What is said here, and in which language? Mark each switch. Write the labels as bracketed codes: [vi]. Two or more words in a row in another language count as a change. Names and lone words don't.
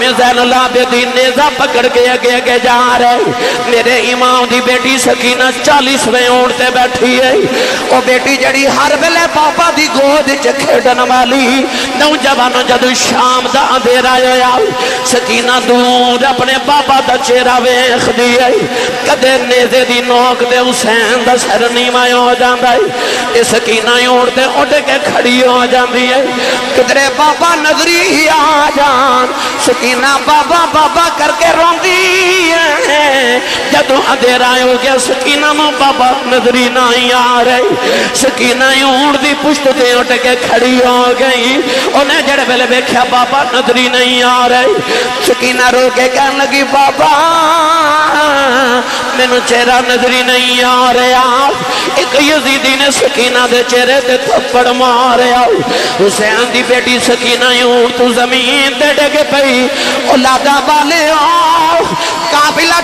[pa] زین العابدین نیزہ پکڑ کے اگے جا رہے میرے امام دی بیٹی سکینہ 40ویں اونٹ تے بیٹھی ہے او بیٹی جڑی ہر ویلے بابا دی گود وچ کھیڈن والی نوجوانوں جدوں شام دا اندھیرا ہویا سکینہ دور اپنے بابا دا چہرہ ویکھدی ہے کدے نیزے دی نوک تے حسین دا سر نیواں ہو جاندا ہے اے سکینہ اونٹ تے اٹھ کے کھڑی ہو جاندی ہے کدرے بابا نظری ہی آ جان سکینہ بابا بابا کر کے روندی ہے جدوں اندھیرا ہو گیا سکینہ ماں بابا نظری نہیں آ رہی سکینہ اونٹ دی پشت تے اٹھ کے کھڑی ہو گئی انہیں جڑے ویلے ویکھیا بابا نظری نہیں آ رہی سکینہ رو کے کہنے لگی بابا مینوں چہرہ نظری نہیں آ رہا ایک یزیدی نے سکینہ دے چہرے تے تھپڑ ماریا حسین دی بیٹی سکینہ اونٹ تو زمین تے ڈگ پئی اولادا والے قافلہ